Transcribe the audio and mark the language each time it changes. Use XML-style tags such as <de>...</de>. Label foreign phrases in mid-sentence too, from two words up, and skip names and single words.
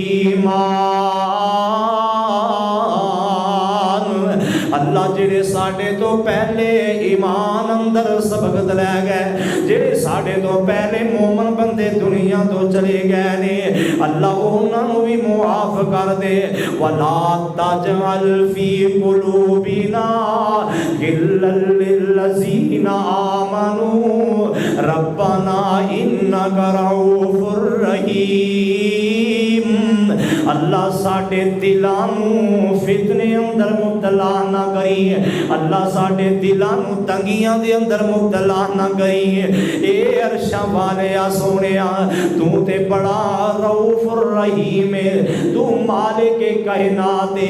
<pa>ایمان اللہ جیڑے ساڈے تو پہلے ایمان اندر سبقت لے گئے جیڑے ساڈے تو پہلے مومن بندے دنیا تو چلے گئے نے اللہ انہوں نے بھی معاف کر دے</pa> <ar>ولا تجعل في قلوبنا غلا للذين آمنوا ربنا إنك رءوف رحيم</ar> <pa>اللہ ساڈے دلاں نوں فتنے اندر مبتلا نہ کری اللہ ساڈے دلاں نوں تنگیاں دے اندر مبتلا نہ کری اے عرشاں والیا سونیا تو تے بڑا</pa> <ar>رءوف رحيم</ar> <pa>ہے تو مالک کائنات ہے.</pa>